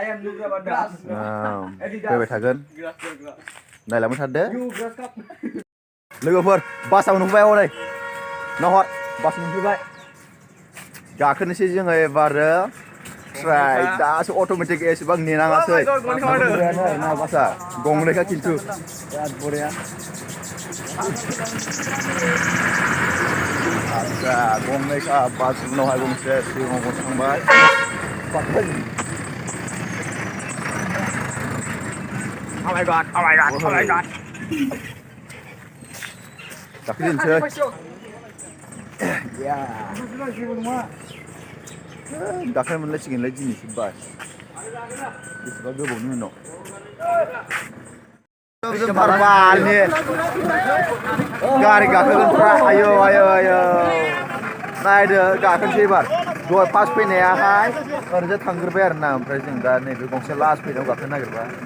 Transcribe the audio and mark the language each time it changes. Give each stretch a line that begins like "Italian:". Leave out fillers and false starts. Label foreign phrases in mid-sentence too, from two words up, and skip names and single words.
Bodo: फैबाय थागोन नायलांबाय थादो लोगोफोर बासाव नुबाय हनै नाहर बास मोनफैबाय गाखोनोसै जोङो एबारो ट्राय दासो अट'मेटिक एसेबां नेनाङासै ना बासा गंनैखा खिन्थु बिराद बरिया आदसा गंनैखा बास उनावहाय गंसे सिगाङाव गंसे थांबाय
English: Oh my god
Bodo: गाखोजेनसै गाखोनो मोनलायसिगोनलाय दिनैसो बास बेसेबा गोबावनि उनाव गारि गाखोगोनफ्रा आयौ नायदो गाखोनोसै एबार दहाय फार्स्ट फैनायाहाय ओरैजा थांग्रोबाय आरोना ओमफ्राय जों दा नैबे गंसे लास्ट फैनायाव गाखोनो नागिरबाय